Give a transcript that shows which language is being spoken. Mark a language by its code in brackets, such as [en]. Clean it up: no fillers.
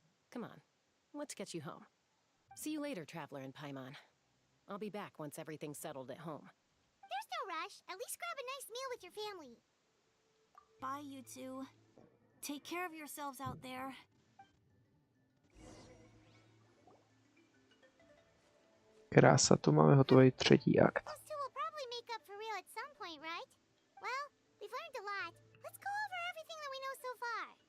[en] Come on, let's get you home. See you later, Traveler and Paimon. I'll be back once everything's settled at home. There's no rush. At least grab a nice meal with your family. Bye, you two. Take care of yourselves out there. [cs] Krása, tu máme hotový třetí akt. [en] Those two will probably make up for real at some point, right? Well, we've learned a lot. Let's go over everything that we know so far.